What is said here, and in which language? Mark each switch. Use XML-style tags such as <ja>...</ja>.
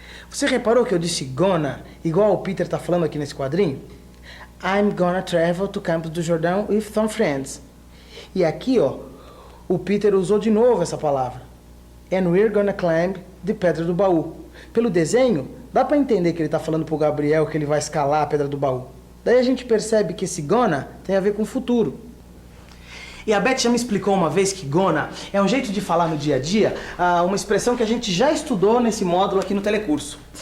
<pt>Você reparou que eu disse gonna, igual o Peter tá falando aqui nesse quadrinho?</pt> <en>I'm gonna travel to Campos do Jordão with some friends.</en> <pt>E aqui, ó, o Peter usou de novo essa palavra.</pt> <en>And we're gonna climb the Pedra do Baú.</en> <pt>Pelo desenho, dá pra entender que ele tá falando pro Gabriel que ele vai escalar a Pedra do Baú. Daí a gente percebe que esse gonna tem a ver com o futuro. E a Beth já me explicou uma vez que gonna é um jeito de falar no dia a dia, uma expressão que a gente já estudou nesse módulo aqui no telecurso.</pt>